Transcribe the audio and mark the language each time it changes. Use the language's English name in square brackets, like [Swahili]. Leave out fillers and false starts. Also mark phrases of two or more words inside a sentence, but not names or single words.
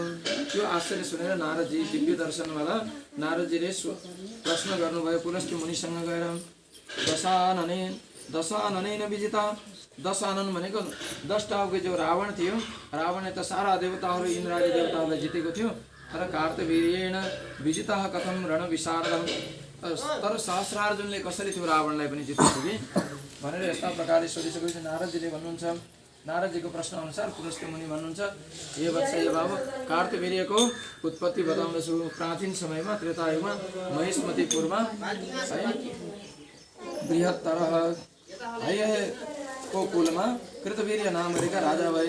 [Nepali] त्यो आश्चर्य सुनेर नारदजी दिव्य दर्शनवाला नारदजीले प्रश्न गर्नुभयो पुलस्त मुनिसँग गएर, [Sanskrit] दशाननेन विजिता, [Nepali] 10 आनन भनेको 10 टाउको जो रावण थियो, रावणले त सारा देवताहरू इन्द्रादि देवताहरूलाई जितेको थियो, तर [Sanskrit] कार्तवीर्येण विजितः कथम रण विशारदम, [Nepali] तर सहस्रार्जुनले कसरी त्यो रावणलाई पनि जितेको कि भनेर यस्ता प्रकारले सोधिसकेपछि नारदजीले भन्नुहुन्छ, नारदजीको प्रश्न अनुसार पुलस्त मुनि भन्नुहुन्छ, हे वत्स हे बाबु, कार्तवीर्यको उत्पत्ति बताउँदछु। प्राचीन समयमा त्रेतायुगमा महेशमतीपुरमा बृहत्तर को कुलमा कृतवीर्य नाम गरेका राजा भए।